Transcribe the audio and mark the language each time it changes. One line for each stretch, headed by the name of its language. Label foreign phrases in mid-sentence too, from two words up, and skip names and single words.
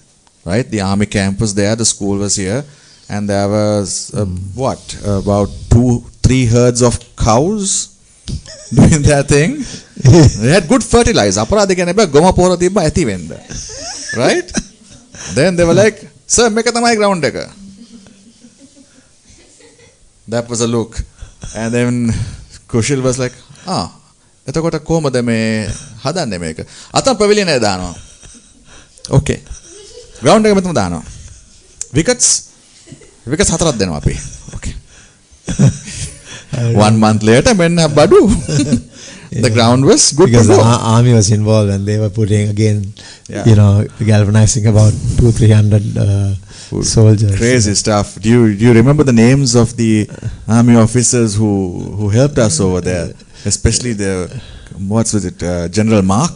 English: Right, the army camp was there, the school was here, and there was about 2-3 herds of cows doing their thing. They had good fertilizer. Right? Then they were like, sir, make my ground digger. That was a look. And then Kushal was like,
Sinhala: එතකොට කොහමද මේ හදන්නේ මේක? අතන පෙවිලියන දානවා. Okay. Ground එක මෙතන දානවා. Wickets 4ක් දෙනවා අපි.
English: Okay. 1 month later
Sinhala: මෙන්න බඩු.
English: The ground was good because to go. the army was involved and they were putting again galvanizing about 200-300 soldiers. Crazy stuff. Do you remember the names of the army officers who helped us over there? Especially General Mark?